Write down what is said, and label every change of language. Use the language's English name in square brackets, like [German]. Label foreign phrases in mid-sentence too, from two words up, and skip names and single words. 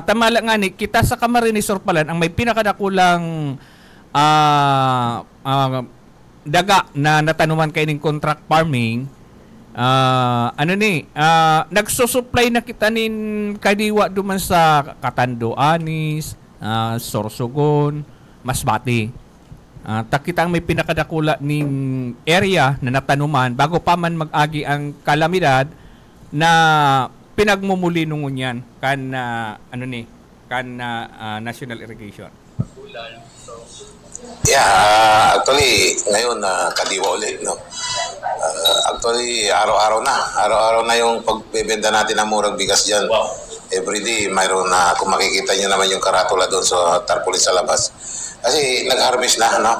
[Bikol] Tamala nga ni, kita sa Camarines Sorpalan, ang may pinakadakulang daga na natanuman kayo ng contract farming, nagsusupply na kita nin kadiwa duman sa Katando, Anis, Sorsogon, Masbate. Kita ang may pinakadakula ning area na natanuman bago pa man mag-agi ang kalamidad na pinagmumuli nungun yan National Irrigation. [Filipino] Yeah, actually ngayon kadiwa ulit, no. Actually araw-araw na yung pagbebenta natin ng murang bigas diyan. Wow. [English] Every day [Filipino] mayroon na, kung makikita niyo naman yung karatula doon sa tarpaulin sa labas. Kasi nag-harvest na, no?